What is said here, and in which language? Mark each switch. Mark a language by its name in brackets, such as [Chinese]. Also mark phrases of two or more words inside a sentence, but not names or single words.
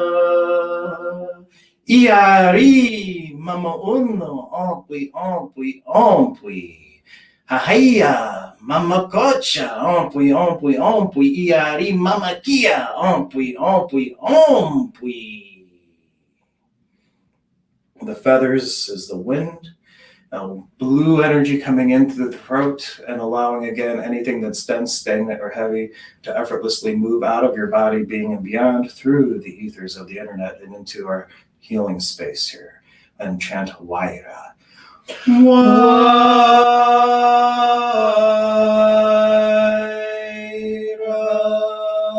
[Quechua] Iari Mama Uno, Ompui, Ompui, Ompui. Ahaya Mama Kocha, Ompui, Ompui, Ompui. Iari Mama Kia, Ompui, Ompui, Ompui. [English] The feathers is the wind. Blue energy coming in through the throat and allowing, again, anything that's dense, stagnant, or heavy to effortlessly move out of your body, being and beyond, through the ethers of the internet and into our healing space here. And chant Waira. Waira. ら